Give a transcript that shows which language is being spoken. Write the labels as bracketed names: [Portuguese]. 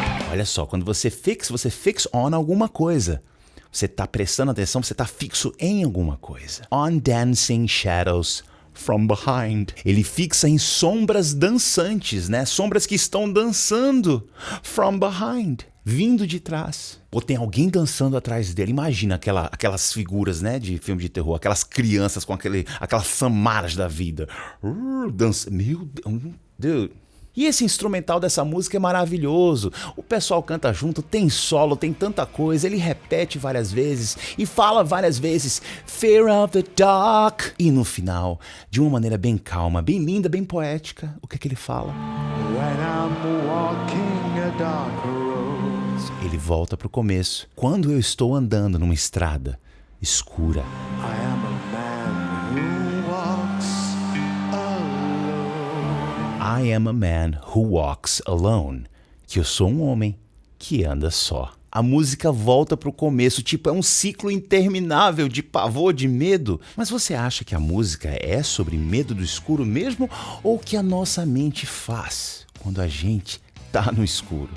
[Portuguese] Olha só, quando você [English] fix on [Portuguese] alguma coisa. Você está prestando atenção, você está fixo em alguma coisa. [English] On dancing shadows from behind. [Portuguese] Ele fixa em sombras dançantes, né? Sombras que estão dançando. [English] From behind. [Portuguese] Vindo de trás. Ou tem alguém dançando atrás dele. Imagina aquelas figuras, né, de filme de terror. Aquelas crianças com aquelas samaras da vida. Dança. Meu Deus. E esse instrumental dessa música é maravilhoso. O pessoal canta junto, tem solo, tem tanta coisa. Ele repete várias vezes e fala várias vezes Fear of the dark. E no final, de uma maneira bem calma, bem linda, bem poética, o que ele fala? [English] When I'm walking a dark road. [Portuguese] Ele volta pro começo. Quando eu estou andando numa estrada escura. [English] I am a man who walks alone. I am a man who walks alone. [Portuguese] Que eu sou um homem que anda só. A música volta pro começo, tipo, é um ciclo interminável de pavor, de medo. Mas você acha que a música é sobre medo do escuro mesmo? Ou que a nossa mente faz quando a gente está no escuro.